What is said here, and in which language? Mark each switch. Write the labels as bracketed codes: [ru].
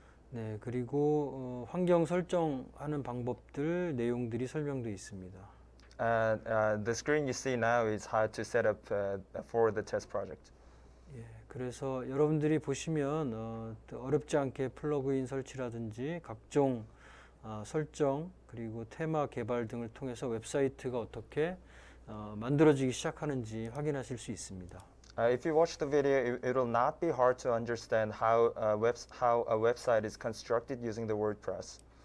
[ko] 네, 그리고 환경 설정하는 방법들 내용들이 설명되어 있습니다. [en] And the screen you see now is how to set up for the test project. [ko] 예, 그래서 여러분들이 보시면 어렵지 않게 플러그인 설치라든지 각종 설정 그리고 테마 개발 등을 통해서 웹사이트가 어떻게 만들어지기 시작하는지 확인하실 수 있습니다. [en] If you watch the video, it will not be hard to understand how a website is constructed using the WordPress.